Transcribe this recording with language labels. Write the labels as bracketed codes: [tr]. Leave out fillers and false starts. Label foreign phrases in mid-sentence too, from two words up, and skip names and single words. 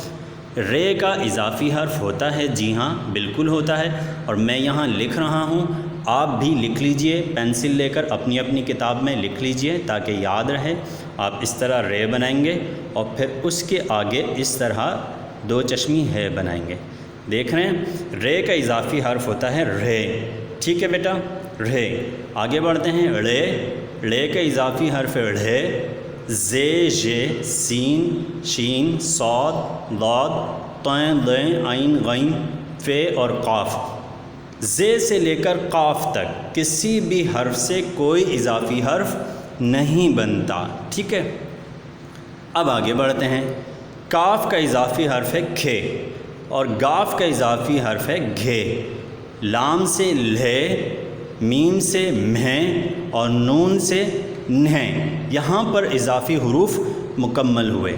[ur] رے کا اضافی حرف ہوتا ہے، جی ہاں بالکل ہوتا ہے، اور میں یہاں لکھ رہا ہوں، آپ بھی لکھ لیجئے، پینسل لے کر اپنی اپنی کتاب میں لکھ لیجئے تاکہ یاد رہے۔ آپ اس طرح رے بنائیں گے اور پھر اس کے آگے اس طرح دو چشمی ہے بنائیں گے، دیکھ رہے ہیں، رے کا اضافی حرف ہوتا ہے رے، ٹھیک ہے بیٹا، رے۔ آگے بڑھتے ہیں، رے کا اضافی حرف ہے رے، زے، ژے، سین، شین، صاد، ضاد، طین، ضین، عین، غین، فے اور قاف۔ زے سے لے کر قاف تک کسی بھی حرف سے کوئی اضافی حرف نہیں بنتا، ٹھیک ہے۔ اب آگے بڑھتے ہیں، کاف کا اضافی حرف ہے کھے اور گاف کا اضافی حرف ہے گھے، لام سے لے، میم سے مہیں اور نون سے نہیں، یہاں پر اضافی حروف مکمل ہوئے۔